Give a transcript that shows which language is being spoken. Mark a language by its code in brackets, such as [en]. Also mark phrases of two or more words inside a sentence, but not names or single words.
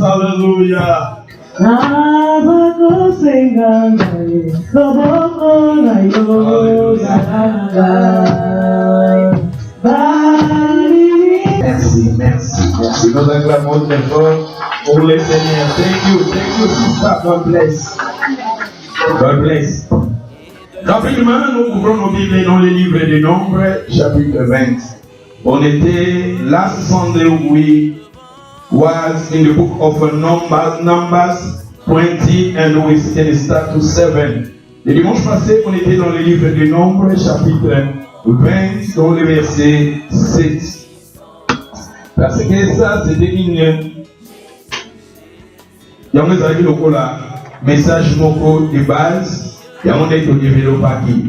[fr] Alléluia. Merci, merci, merci. Nous acclamons très fort pour le Seigneur. [en] Thank you, sister. God bless. God bless. [fr] Rapidement, nous ouvrons nos Bibles dans le livre des Nombres, chapitre 20. On était [en] last Sunday we was in the book of Numbers 20 and we can start to 7. [fr] Le dimanche passé, on était dans le livre des Nombres, chapitre 20, dans le verset 7. Parce que ça, c'était une. Il y a un message de base, il y a un développé.